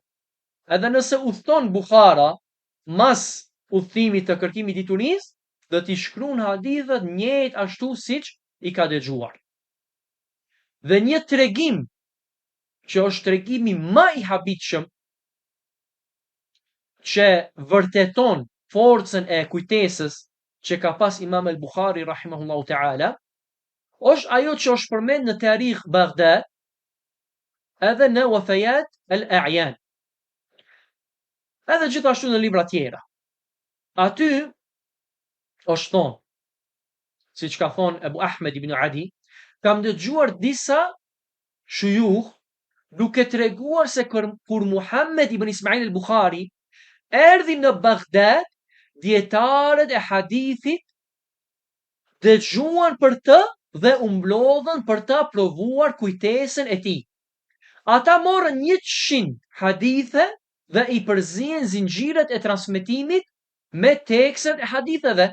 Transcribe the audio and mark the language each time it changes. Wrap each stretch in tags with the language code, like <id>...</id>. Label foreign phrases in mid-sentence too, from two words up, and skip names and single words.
<sq>Edhe nëse udhton Bukhara mas udhëtimit të kërkimit diturisë, do t'i shkruan hadithet njëjtë ashtu siç i ka dëgjuar. Dhe një tregim që është tregimi më i habitshëm që vërteton forcën e kujtesës që ka pas Imam el-Bukhari</sq> <ar>رحمه الله تعالى,</ar> <sq>është ajo që është përmend në Tarikh Baghdad edhe në Wafayat al-A'yan, edhe gjithashtu në libra tjera. Aty është thonë, siç ka thonë Abu Ahmed ibn Adi, kam dëgjuar disa shujukh duke treguar se kur Muhammed ibn Ismail al-Bukhari erdhi në Baghdad, dietarët e hadithit dëgjuan për të dhe u mblodhën për të provuar kujtesën e tij. Ata morën 100 hadithe dhe i përzihen zinxhiret e transmetimit me tekstet e haditheve.</sq>